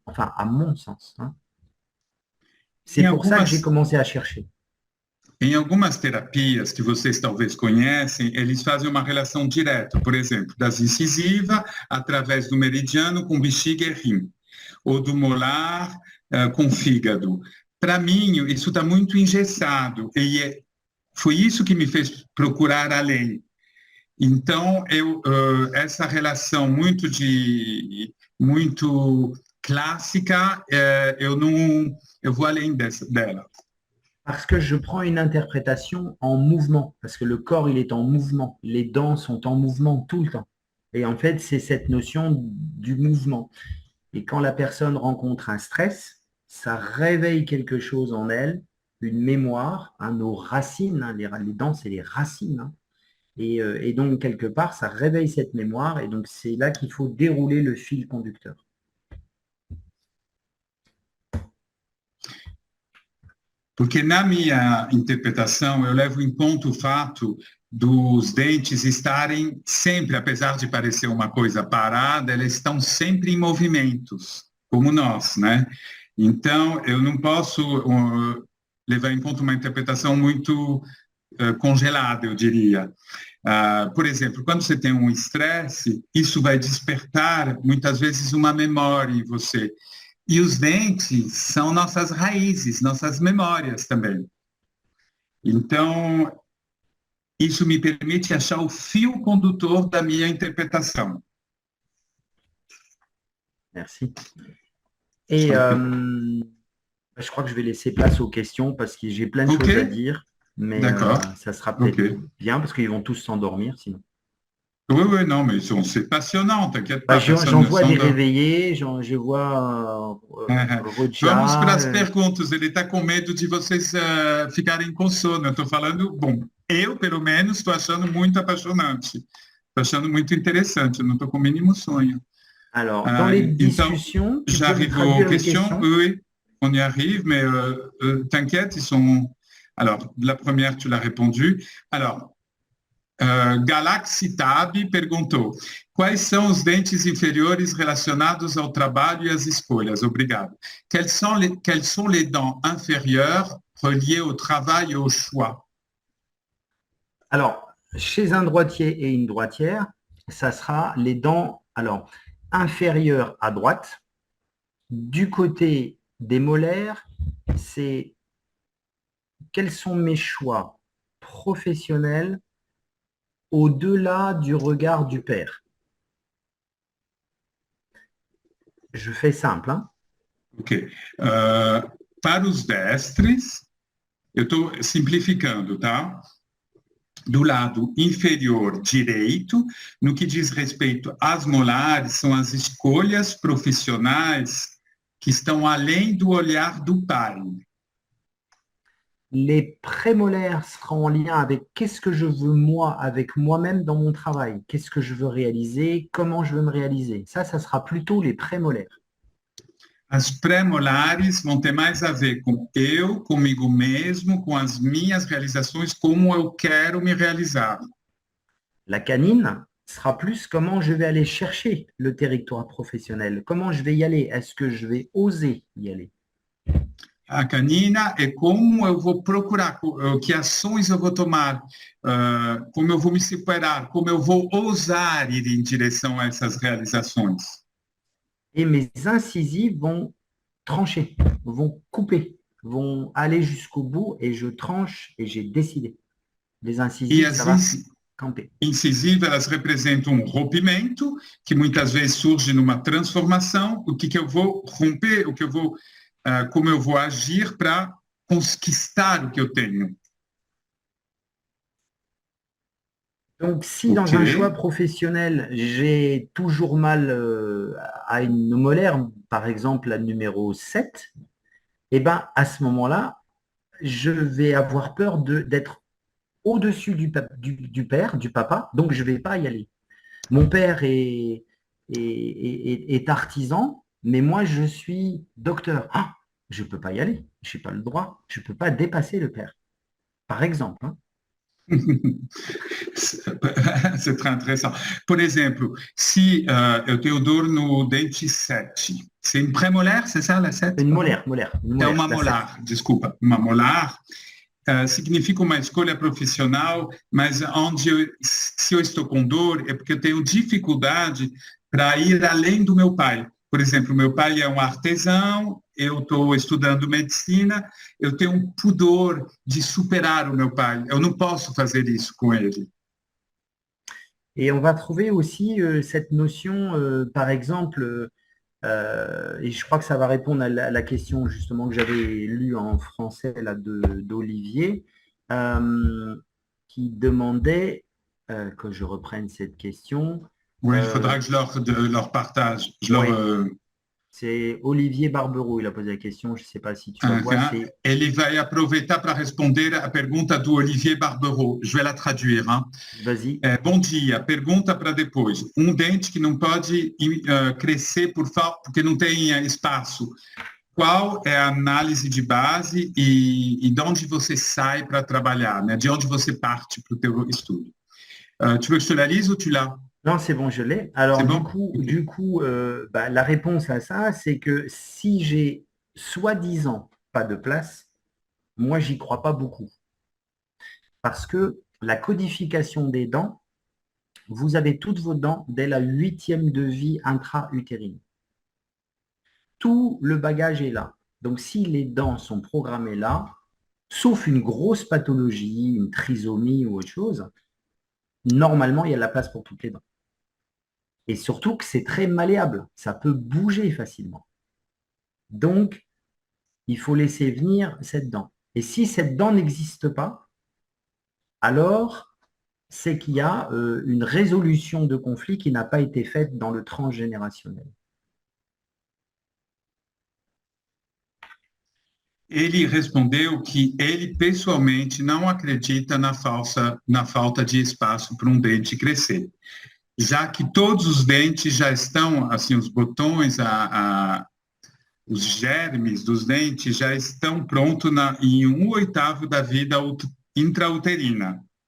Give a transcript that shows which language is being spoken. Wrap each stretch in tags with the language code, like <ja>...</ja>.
<fr>Enfin, à mon sens. Hein. C'est pour ça que j'ai commencé à chercher.</fr> <pt>Em algumas terapias que vocês talvez conhecem, eles fazem uma relação direta, por exemplo, das incisivas através do meridiano com bexiga e rim, ou do molar com fígado. Para mim, isso está muito engessado, e foi isso que me fez procurar além. Então, essa relação muito clássica, eu vou além dela.</pt> <fr>Parce que je prends une interprétation en mouvement, parce que le corps, il est en mouvement. Les dents sont en mouvement tout le temps. Et en fait, c'est cette notion du mouvement. Et quand la personne rencontre un stress, ça réveille quelque chose en elle, une mémoire, nos racines, hein, les dents, c'est les racines. Hein. Et donc, quelque part, ça réveille cette mémoire, et donc c'est là qu'il faut dérouler le fil conducteur.</fr> <pt>Porque na minha interpretação, eu levo em conta o fato dos dentes estarem sempre, apesar de parecer uma coisa parada, elas estão sempre em movimentos, como nós, né? Então, eu não posso levar em conta uma interpretação muito congelada, eu diria. Por exemplo, quando você tem um estresse, isso vai despertar, muitas vezes, uma memória em você. E os dentes são nossas raízes, nossas memórias também. Então, isso me permite achar o fio condutor da minha interprétation.</pt> <fr>Merci. Et je crois que je vais laisser place aux questions parce que j'ai plein de choses à dire, mais ça sera peut-être bien parce qu'ils vont tous s'endormir sinon. Oui, oui, non, mais c'est passionnant, t'inquiète pas. J'en vois des réveillés, je vois Rodia.</fr> <pt>Vamos para as perguntas. Ele está com medo de vocês ficarem com sono. Eu estou falando, bom, eu, pelo menos, estou achando muito apaixonante. Estou achando muito interessante. Eu não estou com o mínimo sonho.</pt> <fr>Alors, dans les discussions, j'arrive aux questions. Oui, on y arrive, mais t'inquiète, ils sont... Alors, la première, tu l'as répondu. Alors,</fr> <pt>Galaxy Tab perguntou: quais são os dentes inferiores relacionados ao trabalho e às escolhas? Obrigado.</pt> <fr>Quelles sont les dents inférieures reliées au travail et au choix? Alors, chez un droitier et une droitière, ça sera les dents inférieures à droite. Du côté des molaires, c'est quels sont mes choix professionnels au-delà du regard du père. Je fais simple, hein? Ok.</fr> <pt>Para os destres, eu estou simplificando, tá? Do lado inferior direito, no que diz respeito às molares, são as escolhas profissionais que estão além do olhar do pai.</pt> <fr>Les prémolaires seront en lien avec qu'est-ce que je veux moi, avec moi-même dans mon travail. Qu'est-ce que je veux réaliser, comment je veux me réaliser. Ça sera plutôt les prémolaires.</fr> <pt>As pré-molares vão ter mais a ver com eu, comigo mesmo, com as minhas realizações, como eu quero me realizar.</pt> <fr>La canine sera plus comment je vais aller chercher le territoire professionnel. Comment je vais y aller? Est-ce que je vais oser y aller?</fr> <pt>A canina é como eu vou procurar, que ações eu vou tomar, como eu vou me superar, como eu vou ousar ir em direção a essas realizações.</pt> <fr>Et mes incisives vont trancher, vont couper, vont aller jusqu'au bout et je tranche et j'ai décidé. Les incisives, ça va camper.</fr> <pt>Incisivas, elas representam um rompimento, que muitas vezes surge numa transformação, o que eu vou romper, o que eu vou... como eu vou agir para conquistar o que eu tenho.</pt> <fr>Donc, si dans un choix professionnel, j'ai toujours mal à une molaire, par exemple la numéro 7, eh ben, à ce moment-là, je vais avoir peur d'être au-dessus du père, du papa, donc je ne vais pas y aller. Mon père est artisan, mais moi, je suis docteur. Ah, je ne peux pas y aller. Je n'ai pas le droit. Je ne peux pas dépasser le père. Par exemple. Hein. C'est très intéressant.</fr> <pt>Por exemplo, se eu tenho dor no dente 7,</pt> <fr>c'est une prémolaire, c'est ça, la 7? Une molaire.</fr> <pt>É uma molar, desculpa. Uma molar significa uma escolha profissional, mas se eu estou com dor, é porque eu tenho dificuldade para ir além do meu pai. Por exemplo, meu pai é um artesão, eu estou estudando medicina, eu tenho um pudor de superar o meu pai. Eu não posso fazer isso com ele.</pt> <fr>Et on va trouver aussi cette notion, par exemple, et je crois que ça va répondre à la question justement que j'avais lue en français là, d'Olivier, qui demandait, que je reprenne cette question. Oui, il faudra que je leur partage. C'est Olivier Barberou, il a posé la question, je ne sais pas si tu la vois.</fr> <pt>Ele vai aproveitar para responder a pergunta do Olivier Barberou.</pt> <fr>Je vais la traduire. Hein? Vas-y.</fr> <pt>Bom dia, pergunta para depois. Um dente que não pode crescer porque não tem espaço. qual é a análise de base e de onde você sai para trabalhar, né? De onde você parte para o teu estudo.</pt> <fr>Tu veux que je te la lise ou tu l'as? Non, c'est bon, je l'ai. Alors, C'est du bon? coup, Ok. du coup la réponse à ça, c'est que si j'ai soi-disant pas de place, moi, j'y crois pas beaucoup. Parce que la codification des dents, vous avez toutes vos dents dès la 8e de vie intra-utérine. Tout le bagage est là. Donc, si les dents sont programmées là, sauf une grosse pathologie, une trisomie ou autre chose, normalement, il y a de la place pour toutes les dents. Et surtout que c'est très malléable, ça peut bouger facilement. Donc, il faut laisser venir cette dent. Et si cette dent n'existe pas, alors c'est qu'il y a une résolution de conflit qui n'a pas été faite dans le transgénérationnel.</fr> <pt>Ele respondeu que ele pessoalmente não acredita na falta de espaço para um dente crescer, já que todos os dentes já estão, assim, os botões, os germes dos dentes já estão prontos em 1/8 da vida intrauterina.</pt>